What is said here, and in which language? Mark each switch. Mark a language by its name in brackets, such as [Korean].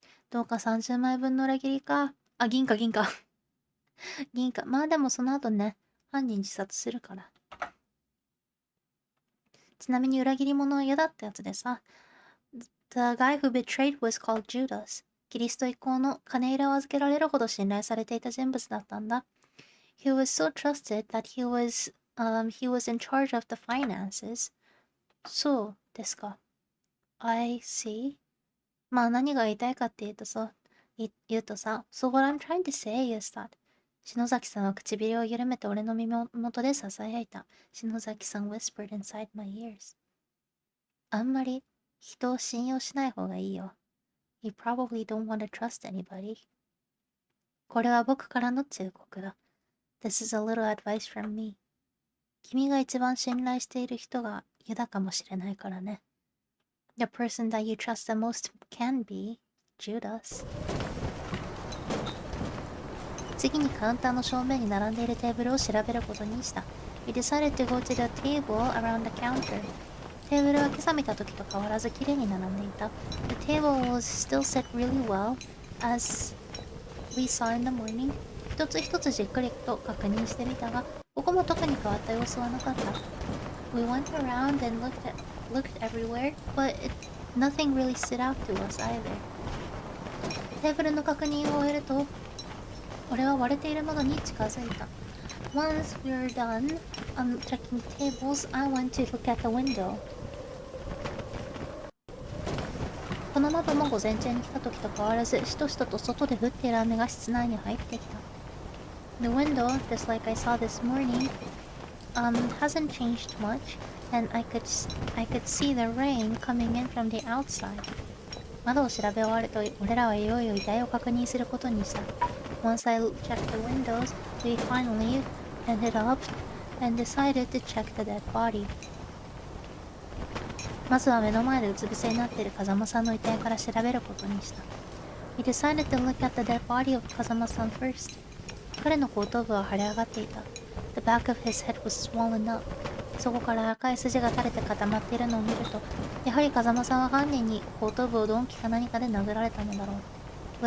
[Japanese] どうか30枚分の裏切りか。銀貨。銀貨。まあでもその後ね、犯人自殺するから。ちなみに裏切り者は嫌だったやつでさ。 [English] The guy who betrayed was called Judas. [Japanese] キリスト以降の金入れを預けられるほど信頼されていた人物だったんだ。 [English] He was so trusted that he was in charge of the finances. [Japanese] そうですか。 [English] I see. [Japanese] まあ何が言いたいかって言うとさ、 [English] So what I'm trying to say is that [Japanese] 篠崎さんは唇を緩めて俺の耳元で囁いた。 [English] 篠崎さん whispered inside my ears. [Japanese] あんまり人を信用しない方がいいよ。 [English] You probably don't want to trust anybody. [Japanese] これは僕からの忠告だ。 [English] This is a little advice from me. [Japanese] 君が一番信頼している人がユダかもしれないからね。 [English] The person that you trust the most can be Judas. [Japanese] 次にカウンターの正面に並んでいるテーブルを調べることにした。 [English] We decided to go to the table around the counter. [Japanese] テーブルは今朝見た時と変わらずきれいに並んでいた。 [English] The table was still set really well as we saw in the morning. [Japanese] 一つ一つじっくりと確認してみたが、ここも特に変わった様子はなかった。 [English] We went around and looked everywhere, but nothing really stood out to us either. [Japanese] テーブルの確認を終えると、俺は割れているものに近づいた。 [English] Once we were done checking the tables, I went to look at the window. [Japanese] この窓も午前中に来た時と変わらず、しとしとと外で降っている雨が室内に入ってきた。 [English] The window, just like I saw this morning, hasn't changed much, and I could see the rain coming in from the outside. [Japanese] 窓を調べ終わると、俺らはいよいよ遺体を確認することにした。 [English] Once I checked the windows, we finally ended up and decided to check the dead body. [Japanese] まずは目の前でうつ伏せになっている風間さんの遺体から調べることにした。 [English] We decided to look at the dead body of 風間さん first. [Japanese] 彼の後頭部は腫れ上がっていた。 [English] The back of his head was swollen up. [Japanese] そこから赤い筋が垂れて固まっているのを見ると、やはり風間さんは犯人に後頭部を鈍器か何かで殴られたのだろう。